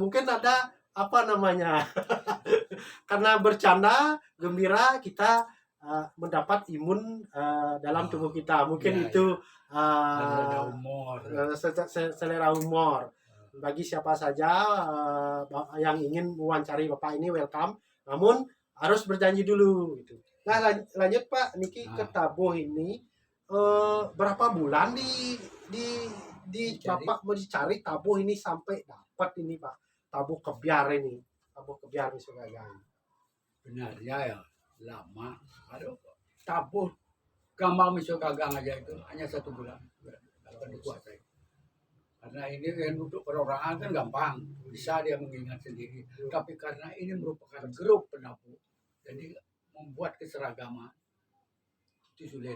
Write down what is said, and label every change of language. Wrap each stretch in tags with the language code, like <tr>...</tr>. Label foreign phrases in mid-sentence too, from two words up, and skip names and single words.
<id>Mungkin ada apa namanya karena bercanda gembira kita mendapat imun dalam tubuh kita. Mungkin Ya, itu ada humor. selera humor. Bagi siapa saja yang ingin mewawancari Bapak ini welcome, namun harus berjanji dulu gitu. Nah, lanjut Pak niki ke tabuh ini, berapa bulan di Bapak mau dicari tabuh ini sampai dapat ini Pak, tabuh kebiar ini, tabuh kebiar Miso Gaga. Benarnya ya lama. Aduh, tabuh gambar Miso Gagang aja itu hanya 1 bulan dapat dikuasai. Karena ini kan untuk perorangan kan gampang, bisa dia mengingat sendiri. Tapi karena ini merupakan grup penabuh, jadi membuat keseragaman itu sulit.</id>